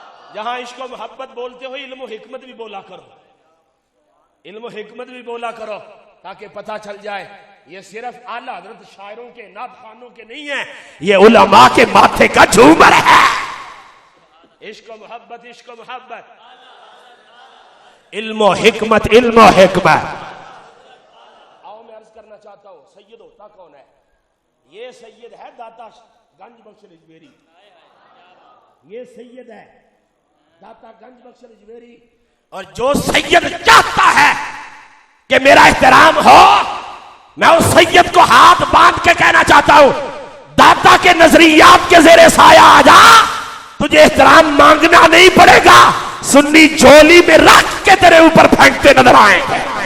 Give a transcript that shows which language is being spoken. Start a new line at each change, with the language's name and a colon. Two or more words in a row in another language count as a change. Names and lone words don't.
Urdu: جہاں عشق و محبت بولتے ہو علم و حکمت بھی بولا کرو، علم و حکمت بھی بولا کرو، تاکہ پتہ چل جائے یہ صرف اعلیٰ حضرت شاعروں کے نعت خوانوں کے نہیں ہیں، یہ علماء کے ماتھے کا جھومر ہے۔ عشق و محبت، عشق و محبت، علم و حکمت، علم و حکمت۔ آؤ میں عرض کرنا چاہتا ہوں سید ہوتا کون ہے؟ یہ سید ہے داتا گنج بخش اجمیری، یہ سید ہے داتا گنج بخش اجمیری۔ اور جو سید چاہتا ہے کہ میرا احترام ہو، میں اس سید کو ہاتھ باندھ کے کہنا چاہتا ہوں داتا کے نظریات کے زیر سایہ آ جا، تجھے احترام مانگنا نہیں پڑے گا، سنی جھولی میں رکھ کے تیرے اوپر پھینکتے نظر آئیں گے۔